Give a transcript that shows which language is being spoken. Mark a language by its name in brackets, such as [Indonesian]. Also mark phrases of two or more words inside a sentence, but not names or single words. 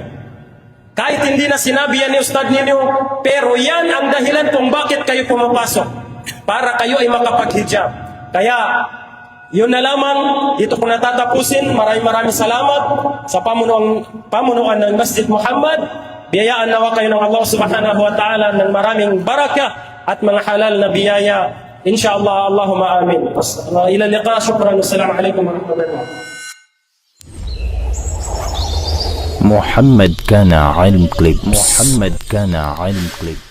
[Filipino] Kahit hindi na sinabi yan ni Ustad ninyo, pero yan ang dahilan kung bakit kayo pumapasok. Para kayo ay makapaghijab. Kaya, yun na lamang, dito ko natatapusin. Maraming salamat sa pamunuan ng Masjid Muhammad. Biyayaan nawa kayo ng Allah [Arabic] سبحانه وتعالى [Filipino] ng maraming baraka at mga halal na biyaya. [Arabic] إن شاء الله, اللهم آمين. إلى اللقاء، شكرا. السلام عليكم ورحمة الله وبركاته. محمد كان علم كليبس.